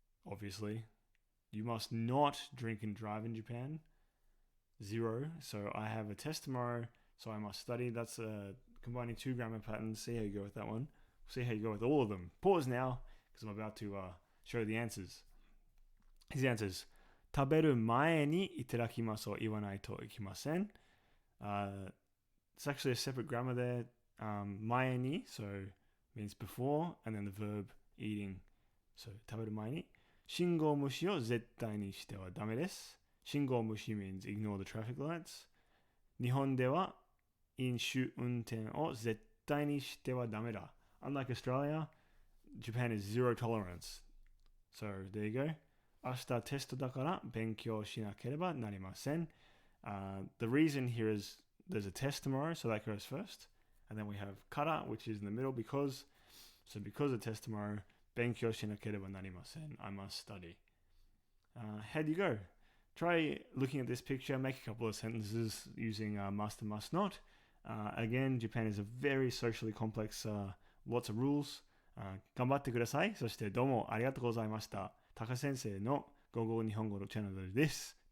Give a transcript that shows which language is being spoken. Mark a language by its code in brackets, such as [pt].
[en] Obviously. You must not drink and drive in Japan. 0. So, I have a test tomorrow, so I must study. That's combining 2 grammar patterns. See how you go with that one. See how you go with all of them. Pause now, because I'm about to show the answers. His answers. [ja] 食べる前にいただきますを言わないといけません. [en] It's actually a separate grammar there. 前に, so means before, and then the verb eating. [ja] So 食べる前に信号無視を絶対にしてはダメです. [en] 信号無視 means ignore the traffic lights. [ja] 日本では飲酒運転を絶対にしてはダメだ. [en] Unlike Australia, Japan is zero tolerance. So there you go. [ja] 明日テストだから勉強しなければなりません. [en] The reason here is there's a test tomorrow, so that goes first. And then we have kara, which is in the middle because. So because of test tomorrow, [ja] 勉強しなければなりません. [en] I must study. How do you go? Try looking at this picture, make a couple of sentences using must and must not. Again, Japan is a very socially complex, lots of rules. [ja] 頑張ってください。そしてどうもありがとうございました。高先生のゴゴ日本語のチャンネルです。